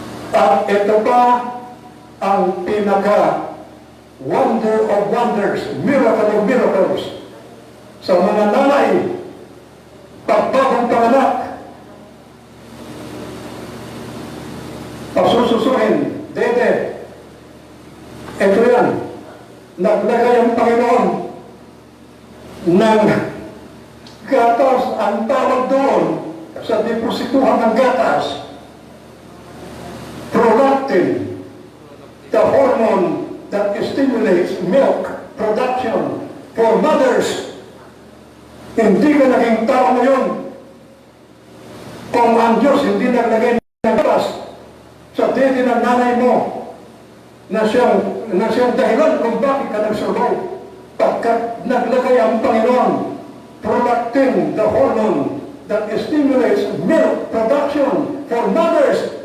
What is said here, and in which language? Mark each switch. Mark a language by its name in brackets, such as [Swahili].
[Filipino] At ito pa ang pinaka- [English] wonder of wonders, miracle of miracles [Filipino] sa mga nanay, pagbagong panganak, pasususuin, dede. Ito yan. Naglagay ang Panginoon ng gatas, ang tawag doon sa deposituhan ng gatas. [English] Prolactin, the hormone that stimulates milk production for mothers. [Filipino] Hindi ka naging tao ngayon kung ang Diyos hindi naglagay ng gatas sa dede ng nanay mo na siyang dahilan kung bakit ka nag-survive. Pagkat naglagay ang Panginoon, [English] prolactin, the hormone that stimulates milk production for mothers.